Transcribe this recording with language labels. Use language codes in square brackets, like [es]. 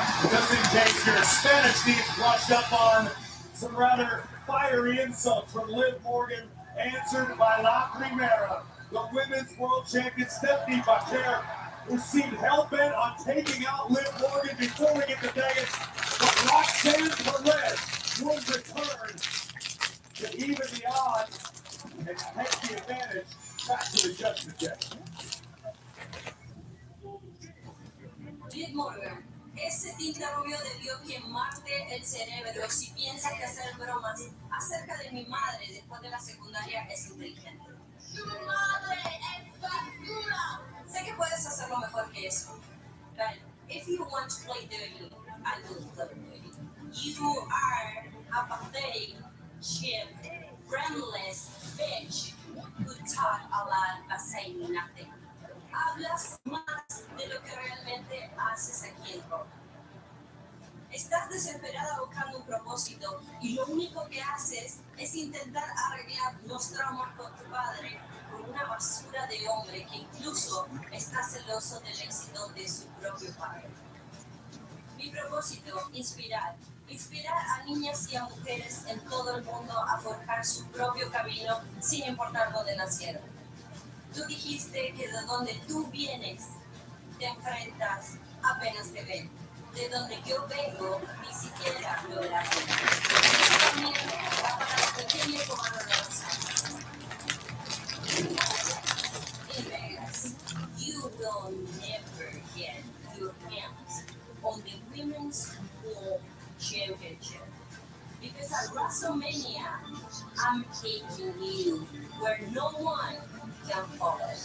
[en] Just in case your Spanish needs brushed up on, some rather fiery insults from Liv Morgan, answered by La Primera, the women's world champion Stephanie McCare, who seemed hell-bent on taking out Liv Morgan before we get to Vegas. But Roxanne Perez would return to even the odds and take the advantage back to the judgment day. [es] Liv Morgan, ese tinte rubio debió quemarte el cerebro si piensas que hacer bromas acerca de mi madre después de la secundaria es inteligente. Tu madre es basura! Sé que puedes hacerlo mejor que eso. [en] But if you want to play dirty, I will play dirty. You are a pathetic, cheap, brainless bitch who talk a lot but say nothing. [es] Hablas más de lo que realmente haces aquí en Raw. Estás desesperada buscando un propósito y lo único que haces es intentar arreglar los traumas con tu padre con una basura de hombre que incluso está celoso del éxito de su propio padre. Mi propósito, inspirar a niñas y a mujeres en todo el mundo a forjar su propio camino sin importar dónde nacieron. Tú dijiste que de donde tú vienes te enfrentas apenas te ven. De donde yo vengo ni siquiera lo verás. Eso también va para los pequeños comandos de los años. [en] In Vegas, you will never get your hands on the Women's World Championship. Because at WrestleMania, I'm taking you where no one can follow.